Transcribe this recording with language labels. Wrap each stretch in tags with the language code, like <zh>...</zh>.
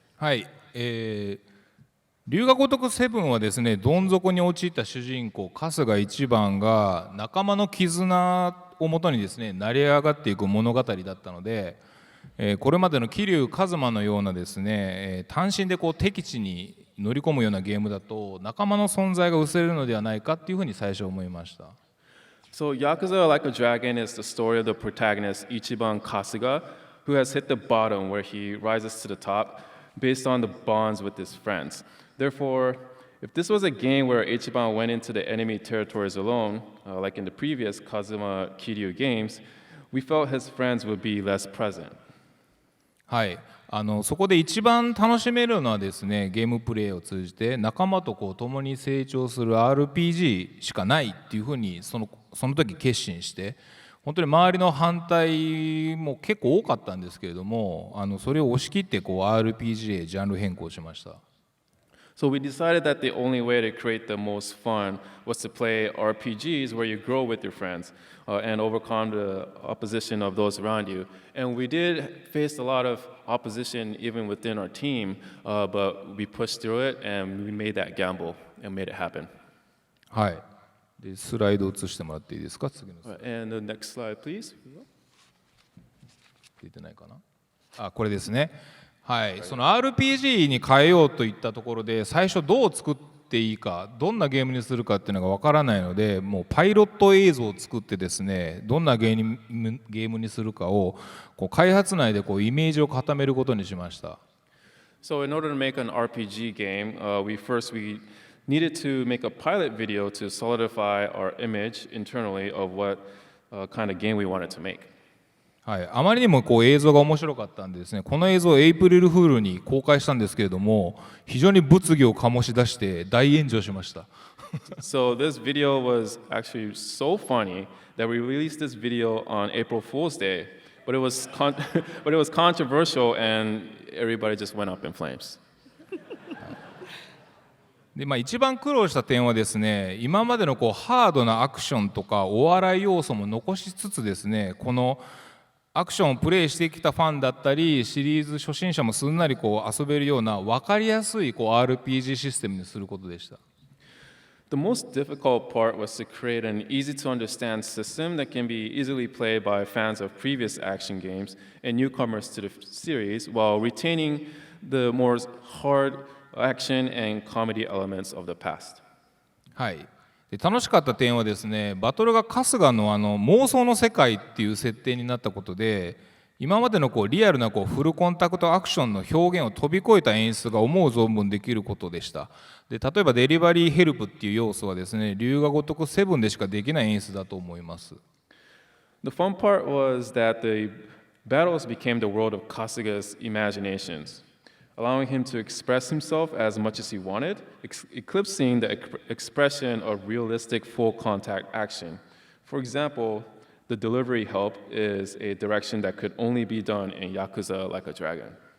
<ja>はい、龍が如く7はですね、どん底に陥った主人公春日一番が仲間の絆をもとにですね、成り上がっていく物語だったので、これまでの桐生一馬のようなですね、単身でこう敵地に乗り込むようなゲームだと仲間の存在が薄れるのではないかっていうふうに最初思いました。</ja> <en>So Yakuza Like a Dragon is the story of the protagonist Ichiban Kasuga, who has hit the bottom where he rises to the top based on the bonds with his friends. Therefore, if this was a game where Ichiban went into the enemy territories alone, like in the previous Kazuma Kiryu games, we felt his friends would be less present.</en> <ja>はい、そこで一番楽しめるのはですね、ゲームプレイを通じて仲間とこう共に成長する RPG しかないっていうふうにその時決心して、本当に周りの反対も結構多かったんですけれども、それを押し切ってこう RPG へジャンル変更しました。</ja> <en>So we decided that the only way to create the most fun was to play RPGs where you grow with your friends and overcome the opposition of those around you. And we did face a lot of opposition even within our team, but we pushed through it and we made that gamble and made it happen.</en> <ja>はい。でスライド移してもらっていいですか、次のスライド。</ja> <en>And the next slide, please.</en> <ja>出てないかな。あ、これですね。はい、その RPG に変えようといったところで最初どう作っていいか、どんなゲームにするかっていうのがわからないので、もうパイロット映像を作ってですね、どんなゲームにするかをこう開発内でこうイメージを固めることにしました。</ja> <en>So in order to make an RPG game, we needed to make a pilot video to solidify our image internally of what kind of game we wanted to make.</en> <ja>はい、あまりにもこう映像が面白かったんでですね、この映像をエイプリルフールに公開したんですけれども、非常に物議を醸し出して大炎上しました。</ja> <en>So this video was actually so funny that we released this video on April Fool's Day, but it was controversial and everybody just went up in flames.</en> <ja>で一番苦労した点はですね、今までのこうハードなアクションとかお笑い要素も残しつつですね、このアクションをプレイしてきたファンだったりシリーズ初心者もすんなりこう遊べるような分かりやすいこう RPG システムにすることでした。</ja> <en>The most difficult part was to create an easy-to-understand system that can be easily played by fans of previous action games and newcomers to the series while retaining the more hard action and comedy elements of the past.</en> <ja>はい、で楽しかった点はですね、バトルが春日の妄想の世界っていう設定になったことで、今までのリアルなフルコンタクトアクションの表現を飛び越えた演出が思う存分できることでした。で例えばデリバリーヘルプっていう要素はですね、龍が如く7でしかできない演出だと思います。</ja> <en>The fun part was that the battles became the world of Kasuga's imaginations, allowing him to express himself as much as he wanted, eclipsing the expression of realistic full contact action. For example, the delivery help is a direction that could only be done in Yakuza Like a Dragon.</en>